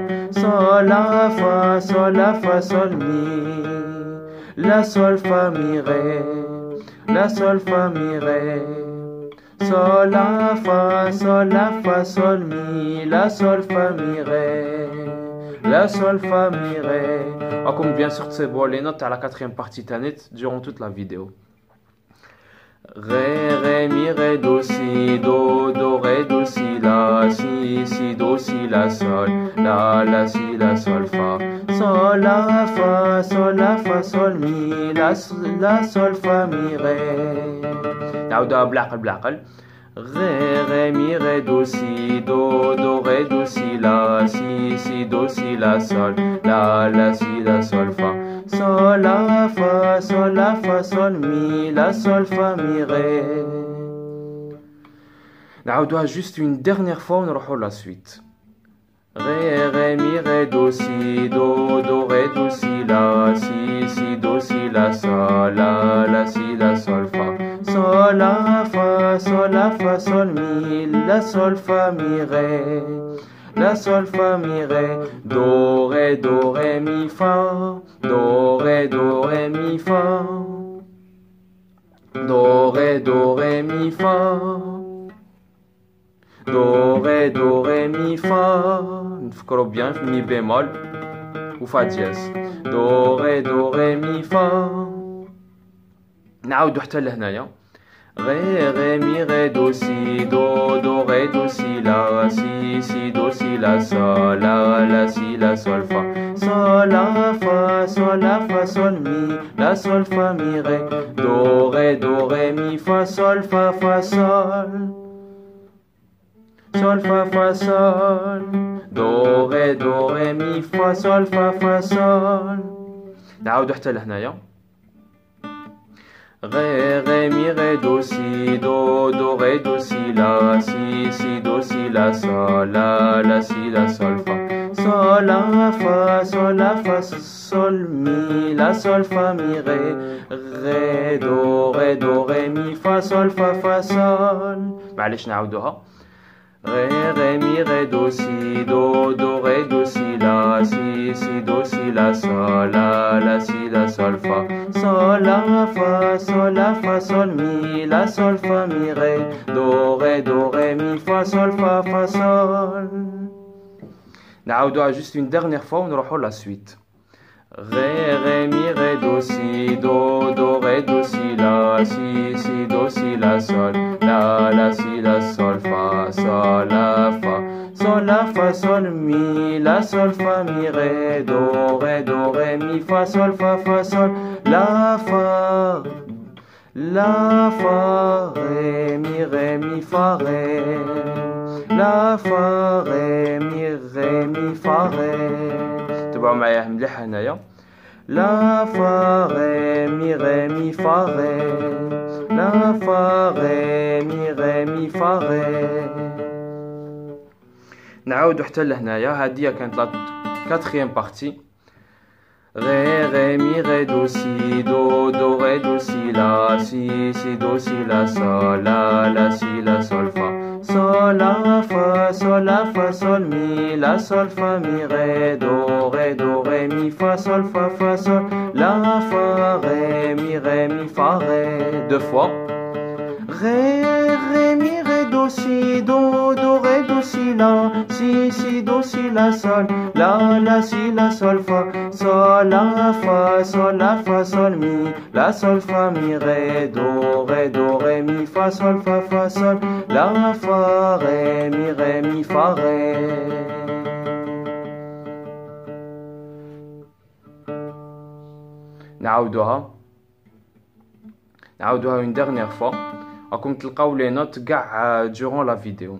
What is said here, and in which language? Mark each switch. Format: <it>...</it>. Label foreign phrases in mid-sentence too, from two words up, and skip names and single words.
<fr>Sol la fa sol mi. La sol fa mi ré. La sol fa mi ré. Sol la fa sol mi. La sol fa mi ré. La sol fa mi ré.</fr> <ar>راكم</ar> <fr>bien sûr</fr> <ar>تسيبوا</ar> <fr>les notes à la quatrième partie</fr> <ar>تانيت</ar> <fr>durant toute la vidéo. Ré mi ré do si do ré do si la. Si do si la sol. La si la sol fa. Sol la fa sol mi. La sol fa mi ré.</fr> <ar>نعاودوها بالعقل.</ar> <fr>Ré mi ré do si do ré do si la. Si do si la sol. La si la sol fa. Sol la fa sol mi. La sol fa mi ré. نعاودوها juste une dernière fois ونروحو la suite. Ré, ré, mi, ré, do, si, do, ré, do, si, do, si, la, si, la, sol, fa. Sol, la, fa, sol, mi, la, sol, fa, mi, ré. La, sol, fa, mi, ré. Do, ré, mi, fa. Do, ré, mi, fa. Do, ré, mi, fa. Do, ré, mi, fa.</fr> <ar>نفكروا</ar> <fr>bien mi bémol ou fa dièse. Do, ré, mi, fa.</fr> <ar>نعاودو حتى لهنايا.</ar> <fr>Ré, mi, ré, do, si, do, ré, do, si, do, si, la, si, la, sol, fa. Sol, la, fa, sol, mi, la, sol, fa, mi, ré. Do, ré, mi, fa, sol. Sol, fa, sol. Do, ré, mi, fa, sol, sol.</fr> <ar>نعاودو حتى لهنايا.</ar> <fr>Ré, mi, ré, do, si, do, ré, do, si, do, si, la, si, la, sol, fa. Sol, la, fa, sol, mi, la, sol, fa, mi, ré. Ré, do, ré, mi, fa, sol.</fr> <ar>معليش نعاودوها.</ar> <fr>Ré, mi, ré, do, si, do, ré, do, si, do, si, la, si, la, sol, fa. Sol, la, fa, sol, mi, la, sol, fa, mi, ré. Do, ré, mi, fa, sol.</fr> <ar>نعاودوها</ar> <fr>juste une dernière fois</fr> <ar>ونروحوا</ar> <fr>la suite. Ré, mi, ré, do, si, do, ré, do, si, do, si, la, sol, si, la, sol, fa, sol, la, fa, sol, mi, la, sol, fa, mi, ré, do, ré, mi, fa, sol, la, fa, ré, mi, fa, ré, la, fa, ré, mi, fa, ré.</fr> <ar>تبعوا معايا مليح هنايا.</ar> <fr>La fa mi fa ré. La fa mi fa ré.</fr> <ar>نعاودو حتى لهنايا. هادي كانت</ar> <fr>la quatrième partie. Ré mi ré do si do ré do si la si do si la سي دو سي لا sol la si la sol fa. Sol, la, fa, sol, mi, la, sol, fa, mi, ré, do, ré, mi, fa, sol, la, fa, ré, mi, fa, ré. Deux fois. Ré, mi, ré, do, si, do, ré, do, si, si, do, si, la, sol, la, si, la, sol, fa. Sol, la, fa, sol, mi, la, sol, fa, mi, ré, do, ré, mi, fa, sol, la, fa, ré, mi, fa, ré.</fr> <ar>نعاودوها</ar> <fr>une dernière fois.</fr> <ar>راكم تلقاو</ar> <fr>les notes</fr> <ar>كاع</ar> <fr>durant la vidéo.</fr>